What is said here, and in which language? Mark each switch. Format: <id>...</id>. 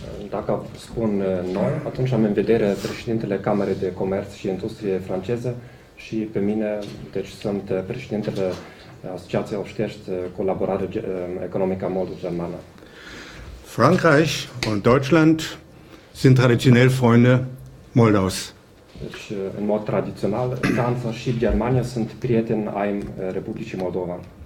<ro>Dacă spun noi, atunci am în vedere președintele Camerei de Comerț și Industrie franceză și pe mine, deci sunt președintele Asociației Oștești Colaborare Economică Moldo-Germană.</ro> <de>Frankreich und Deutschland sind traditionell Freunde Moldaus.</de> <ro>Deci, în mod tradițional, Franța și Germania sunt prieteni ai Republicii Moldova.</ro>